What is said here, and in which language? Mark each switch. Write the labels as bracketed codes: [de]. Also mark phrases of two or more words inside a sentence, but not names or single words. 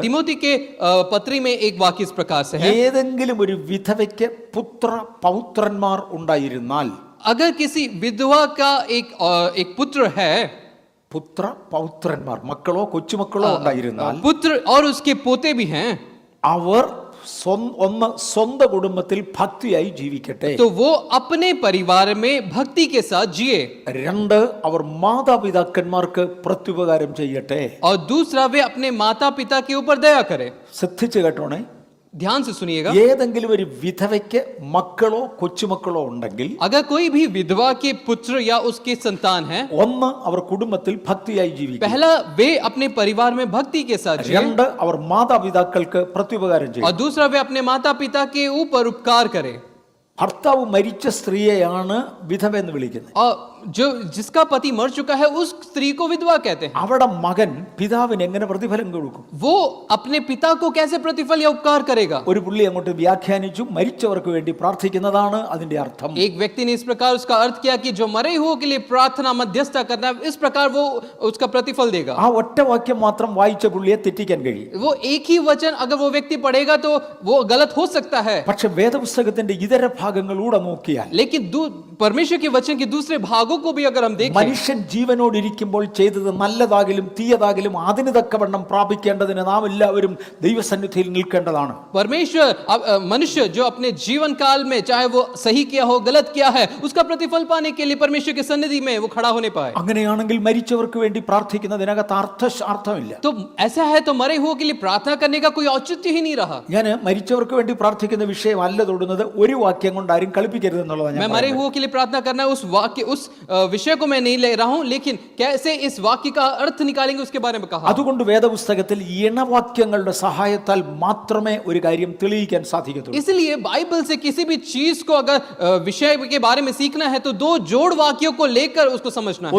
[hi] तिमोथी के पत्री में एक वाक्य इस प्रकार से है, [ml] ഏതെങ്കിലും ഒരു വിധവയ്ക്ക് പുത്ര പൗത്രന്മാർ ഉണ്ടായിരുന്നാൽ, [hi] अगर किसी विधवा का एक पुत्र है, [ml] പുത്ര പൗത്രന്മാർ മക്കളോ കൊച്ചുമക്കളോ ഉണ്ടായിരുന്നാൽ, [hi] पुत्र और उसके पोते भी हैं, [ml] അവർ സ്വന്തം കുടുംബത്തിൽ ഭക്തിയായി ജീവിക്കട്ടെ. [hi] तो वो अपने परिवार में भक्ति के साथ जिए। [ml] 2 അവർ മാതാപിതാക്കന്മാർക്ക് പ്രത്യുപകാരം ചെയ്യട്ടെ. [hi] और दूसरा वे अपने माता पिता के ऊपर दया करे। [ml] ശ്രദ്ധിച്ചു കേട്ടോണേ. [hi] ध्यान से सुनिएगा, [ml] ഏതെങ്കിലും ഒരു വിധവയ്ക്ക് മക്കളോ കൊച്ചുമക്കളോ ഉണ്ടെങ്കിൽ, [hi] अगर कोई भी विधवा के पुत्र या उसके संतान है, [ml] അവർ കുടുംബത്തിൽ ഭക്തിയായി ജീവിക്കും. [hi] पहला वे अपने परिवार में भक्ति के साथ जिए, [ml] 2 അവർ മാതാപിതാക്കൾക്ക് പ്രത്യുപകാരം ചെയ്യും. [hi] और दूसरा वे अपने माता पिता के ऊपर उपकार करे। [ml] ഭർത്താവ് മരിച്ച സ്ത്രീയെയാണ് വിധവ എന്ന് വിളിക്കുന്നത്. [hi] और जो जिसका पति मर चुका है उस स्त्री को विधवा कहते हैं। [ml] അവിടെ മകൻ പിതാവിന് എങ്ങനെ പ്രതിഫലം കൊടുക്കും? [hi] वो अपने पिता को कैसे प्रतिफल या उपकार करेगा? [ml] ഒരു പുള്ളി അങ്ങോട്ട് വ്യാഖ്യാനിച്ചു, മരിച്ചവർക്ക് വേണ്ടി പ്രാർത്ഥിക്കുന്നതാണ് അതിന്റെ അർത്ഥം. [hi] एक व्यक्ति ने इस प्रकार उसका अर्थ किया कि जो मरे हुओं के लिए प्रार्थना मध्यस्थता करना, इस प्रकार वो उसका प्रतिफल देगा। [ml] ആ ഒറ്റ വാക്യം മാത്രം വായിച്ച പുള്ളിയെ തെറ്റിക്കാൻ കഴിയും. [hi] वो एक ही वचन अगर वो व्यक्ति पढ़ेगा तो वो गलत हो सकता है। [ml] പക്ഷെ വേദപുസ്തകത്തിന്റെ ഇതര ഭാഗങ്ങളിലൂടെ നോക്കിയാൽ, [hi] लेकिन परमेश्वर के वचन के दूसरे भागों को भी अगर हम देखें, [ml] മനുഷ്യൻ ജീവനോടിരിക്കുമ്പോൾ ചെയ്തത് നല്ലതാകിലും തീയതാകിലും അതിന് തക്കവണ്ണം പ്രാപിക്കേണ്ടതിന് നാം എല്ലാവരും ദൈവസന്നിധിയിൽ നിൽക്കേണ്ടതാണ്. [hi] परमेश्वर मनुष्य जो अपने जीवन काल में चाहे वो सही किया हो गलत किया है, उसका प्रतिफल पाने के लिए परमेश्वर के सन्निधि में वो खड़ा होने पाए। [ml] അങ്ങനെയാണെങ്കിൽ മരിച്ചവർക്ക് വേണ്ടി പ്രാർത്ഥിക്കുന്നതിനകത്ത് അർത്ഥമില്ല. [hi] तो ऐसा है तो मरे हुओं के लिए प्रार्थना करने का कोई औचित्य ही नहीं रहा। [ml] ഞാൻ മരിച്ചവർക്ക് വേണ്ടി പ്രാർത്ഥിക്കുന്ന വിഷയമല്ല തൊടുന്നത്. ഒരു വാക്യം കൊണ്ട് ആരും കളിപ്പിക്കരുത് എന്നുള്ളതാണ് [hi] मैं मरे हुओं के लिए प्रार्थना करना उस वाक्य उस विषय को मैं नहीं ले रहा हूं, लेकिन कैसे इस वाक्य का अर्थ निकालेंगे उसके बारे में कहा। [ml] അതുകൊണ്ട് വേദപുസ്തകത്തിൽ ഇണവാക്യങ്ങളുടെ സഹായത്താൽ മാത്രമേ ഒരു കാര്യം തെളിയിക്കാൻ സാധിക്കത്തുള്ളൂ. [hi] इसलिए बाइबल से किसी भी चीज को अगर विषय के बारे में सीखना है तो 2 जोड़ वाक्यों को लेकर उसको समझना है।